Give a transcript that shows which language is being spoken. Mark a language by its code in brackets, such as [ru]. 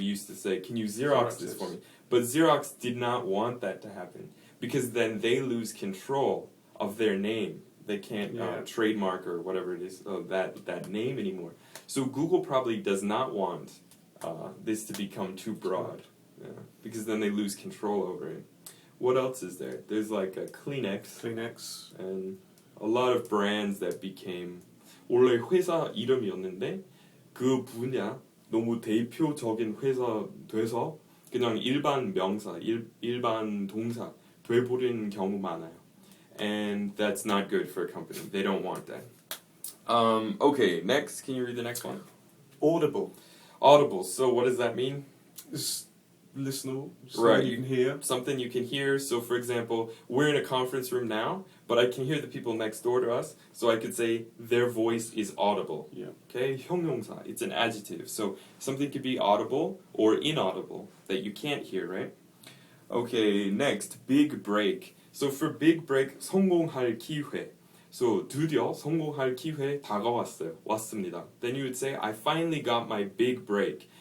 [en] We used to say, can you Xerox this for me? But Xerox did not want that to happen, because then they lose control of their name. They can't trademark or whatever it is, that name anymore. So Google probably does not want this to become too broad, because then they lose control over it. What else is there? There's like a Kleenex, and a lot of brands that became [ko] 원래 회사 이름이었는데 그 분야 너무 대표적인 회사 돼서 그냥 일반 명사, 일반 동사 돼버리는 경우 많아요. [en] And that's not good for a company. They don't want that. Okay, next, can you read the next one? Audible. Audible. So what does that mean? It's listenable. Right. You can hear. Something you can hear. So for example, we're in a conference room now, but I can hear the people next door to us. So I could say their voice is audible. Yeah. Okay, 형용사. It's an adjective. So something could be audible or inaudible that you can't hear, right? Okay, next, big break. So for big break, [ko] 성공할 기회. [en] So [ko] 드디어 성공할 기회 다가왔어요. 왔습니다. [en] Then you would say, I finally got my big break.